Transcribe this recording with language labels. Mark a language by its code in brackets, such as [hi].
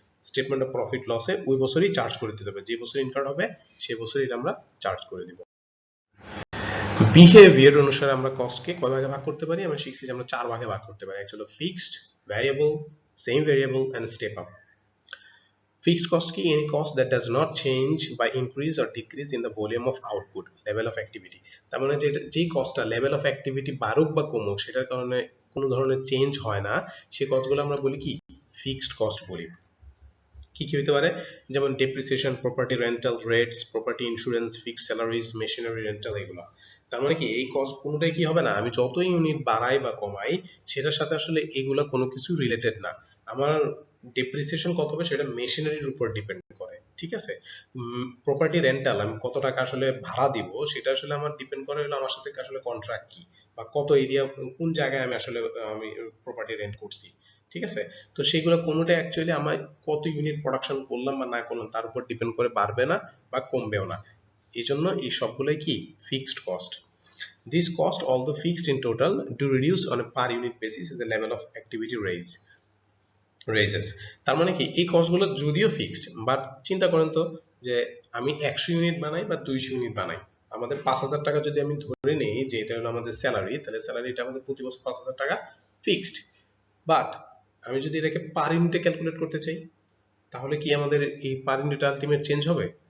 [bn] Statement of profit লসে ওই বছরই চার্জ করে দিতে হবে, যে বছর ইনকার হবে সেই বছরই আমরা চার্জ করে দিব। বিহেভিয়ার অনুসারে আমরা কস্টকে কয় ভাগে ভাগ করতে পারি? আমরা শিখছি যে আমরা 4 ভাগে ভাগ করতে পারি। একটা হলো fixed, variable, same variable and step up. [en] Fixed cost [bn] কি? [en] Any cost that does not change by increase or decrease in the volume of output, level of activity. [bn] তার মানে যেই কস্টটা লেভেল অফ অ্যাক্টিভিটি বাড়ুক বা কমুক সেটার কারণে কোনো ধরনের চেঞ্জ হয় না, সেই কস্টগুলো আমরা বলি কি? ফিক্সড কস্ট বলি। কি কি হতে পারে? যেমন depreciation, property rental rates, property insurance, fixed salaries, machinery rental, এগুলো। তার মানে কি এই কস্ট কোনোটাই কি হবে না, আমি যত ইউনিট বাড়াই বা কমাই সেটার সাথে আসলে এগুলা কোনো কিছু রিলেটেড না। আমার ডেপ্রিসিয়েশন কত হবে সেটা মেশিনারির উপর ডিপেন্ড করে, ঠিক আছে। প্রপার্টি রেন্টাল আমি কত টাকা আসলে ভাড়া দিব সেটা আসলে আমার ডিপেন্ড করে হলো আমার সাথে আসলে কন্ট্রাক্ট কি, বা কত এরিয়া কোন জায়গায় আমি আসলে আমি প্রপার্টি রেন্ট করছি, ঠিক আছে। তো সেগুলো কোনোটা অ্যাকচুয়ালি আমার কত ইউনিট প্রোডাকশন করলাম বা না করলাম তার উপর ডিপেন্ড করে বাড়বে না বা কমবেও না। এই জন্য এই সবগুলোই কি? Fixed cost. [en] This cost, although fixed in total, do reduce on a per unit basis as the level of activity raises. [bn] তার মানে কি এই কস্টগুলো যদিও ফিক্সড, বাট চিন্তা করেন তো যে আমি 100 ইউনিট বানাই বা 200 ইউনিট বানাই, আমাদের 5,000 টাকা যদি আমি ধরে নেই যে এটা হলো আমাদের স্যালারি, তাহলে স্যালারিটা আমাদের প্রতি বছর 5,000 টাকা ফিক্সড। বাট আমি যদি এটাকে পার ইউনিটে ক্যালকুলেট করতে চাই তাহলে কি আমাদের এই পার ইউনিট আলটিমেট চেঞ্জ হবে?